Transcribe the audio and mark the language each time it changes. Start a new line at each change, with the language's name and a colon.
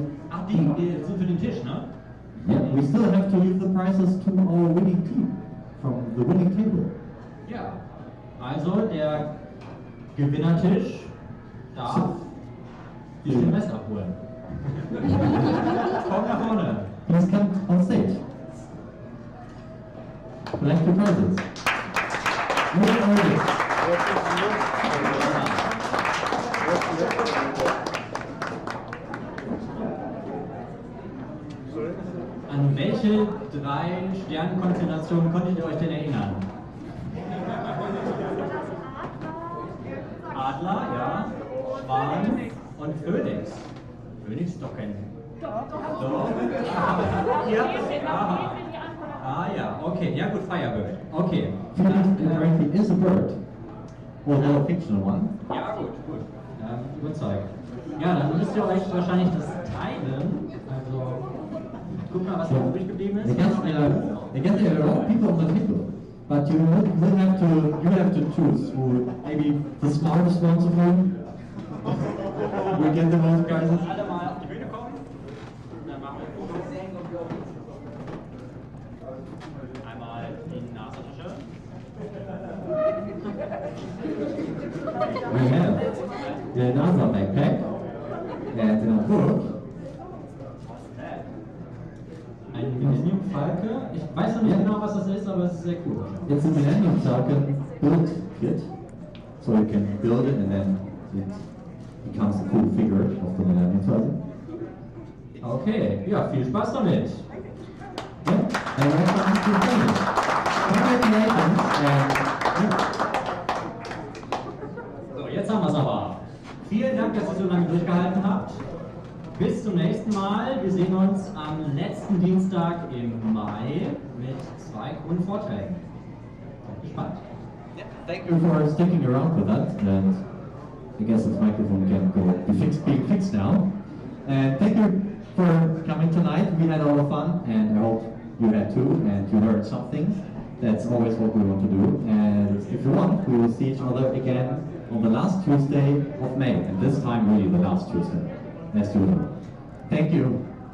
German: Ach, die sind für den Tisch, ne?
English: Yeah, we still have to give the prizes to our winning team from the winning table.
German: Ja. Also, der Gewinnertisch darf die Stimmrest abholen. Komm nach vorne.
English: Please come on stage. Collect your prizes. Where are you?
German: An welche 3 Sternenkonstellationen konntet ihr euch denn erinnern? Adler, ja, Schwan und Phönix. Phönix ist doch kein... Doch. Ja. Aha. Ah ja, okay, ja gut, Firebird. Okay.
English: Phoenix apparently is a bird, although a fictional one.
German: Ja gut. Überzeugt. Ja, dann müsst ihr euch wahrscheinlich das teilen. Also, guck mal, was da übrig geblieben ist.
English: I guess there are a lot of people on the table, but you have to choose who maybe the smartest ones of whom will get the most prizes.
German: Alle mal auf die Bühne kommen. Dann machen wir ein Foto. Einmal die Nasentasche.
English: We have the NASA backpack and a book.
German: Ein Millennium-Falke. Ich weiß noch nicht genau, was das ist, aber es ist sehr cool.
English: It's a Millennium Falcon build kit, so you can build it and then it becomes a cool figure of the Millennium Falcon.
German: Okay, ja, viel Spaß damit.
English: Yeah. And we're trying to finish. Congratulations and
German: So, jetzt haben wir es aber. Vielen Dank, dass ihr so lange durchgehalten habt. Bis zum nächsten Mal. Wir sehen uns am letzten Dienstag im Mai mit 2 coolen Vorträgen. Seid gespannt.
English: Yeah, thank thank you for sticking around with us. And I guess this microphone can being fixed now. And thank you for coming tonight. We had a lot of fun, and I hope you had too, and you learned something. That's always what we want to do. And if you want, we will see each other again on the last Tuesday of May, and this time really the last Tuesday, as usual. Thank you.